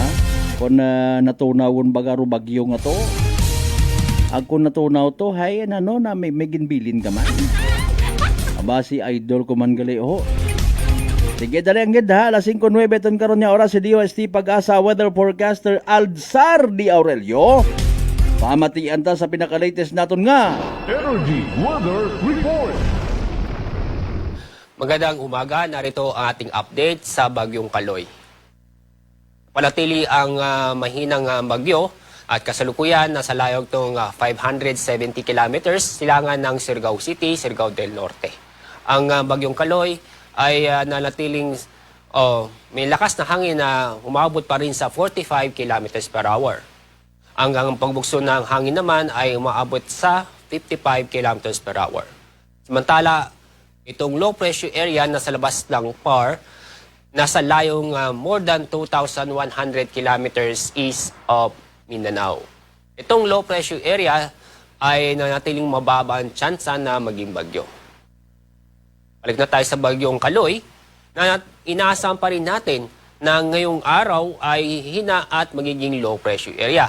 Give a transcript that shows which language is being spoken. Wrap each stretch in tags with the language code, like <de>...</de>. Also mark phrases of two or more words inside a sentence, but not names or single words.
<hil>Kung natunawon baga ro bagyo nga to. Kung natunaw to hay na may ginbilin ka man. Aba si idol ko man gali ho. Sige dalayang gid ha alas 5:09 aton karon nya oras si DOST Pag-asa weather forecaster Alzar Di Aurelio. Pamatian ta sa pinaka-latest naton nga</hil> <en>Energy Weather Report.</en> <tl>Magandang umaga, narito ang ating update sa Bagyong Kaloy. Panatili ang mahinang bagyo at kasalukuyan nasa layog itong 570 kilometers silangan ng Surigao City, Surigao del Norte. Ang Bagyong Kaloy ay nanatiling may lakas na hangin na umabot pa rin sa 45</tl> <en>kilometers per hour.</en> <tl>Ang pagbugso ng hangin naman ay umaabot sa 55</tl> <en>kilometers per hour.</en> <tl>Samantala, itong</tl> <en>low pressure area</en> <tl>na sa labas ng PAR, nasa layong</tl> <en>more than 2,100 kilometers east of Mindanao.</en> <tl>Itong</tl> <en>low pressure area</en> <tl>ay nanatiling mababa ang tsansa na maging bagyo. Balik na tayo sa Bagyong Kaloy, na inaasahan pa rin natin na ngayong araw ay hina at magiging</tl> <en>low pressure area.</en>